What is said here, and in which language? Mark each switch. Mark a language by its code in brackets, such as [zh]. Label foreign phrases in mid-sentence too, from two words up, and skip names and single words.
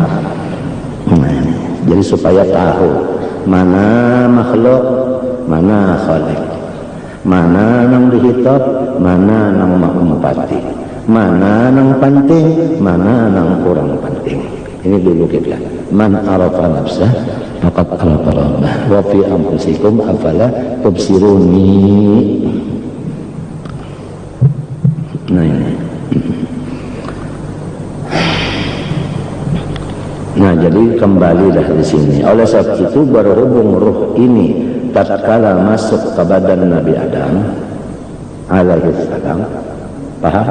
[bjn] Nah, jadi supaya tahu mana makhluk, mana khalik, mana nang dihitab, mana nang mengumpati, mana nang penting, mana nang kurang penting. Ini dulu kita. [ar] من عرف نفسه فقد عرف ربه وفي أنفسكم أفلا تبصرون. [bjn] Nah ini. Jadi kembalilah di sini. Oleh sebab itu berhubung ruh ini tatkala masuk ke badan Nabi Adam [ar] عليه السلام, [bjn] paham?